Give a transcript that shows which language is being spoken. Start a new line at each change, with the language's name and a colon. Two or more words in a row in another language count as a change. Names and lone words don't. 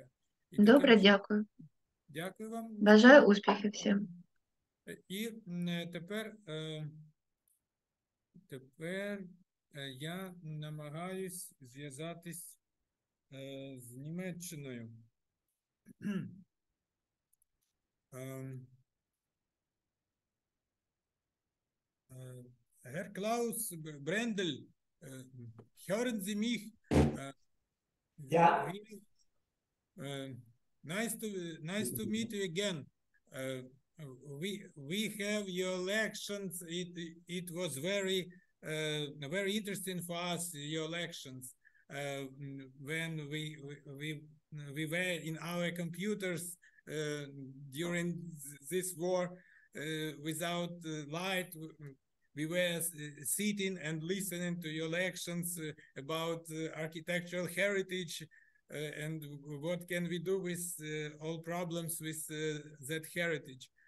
Ukrainian: І Добре, дякую. Дякую вам. Бажаю успіхів всім. І тепер я намагаюсь зв'язатись з Німеччиною.
German: Herr Klaus, Brendle, hören Sie mich? Ja.
English: Nice to meet you again. We have your lections. It was very interesting for us, your lections. When we were in our computers during this war without light, we were sitting and listening to your lections about architectural heritage and what can we do with all problems with that heritage.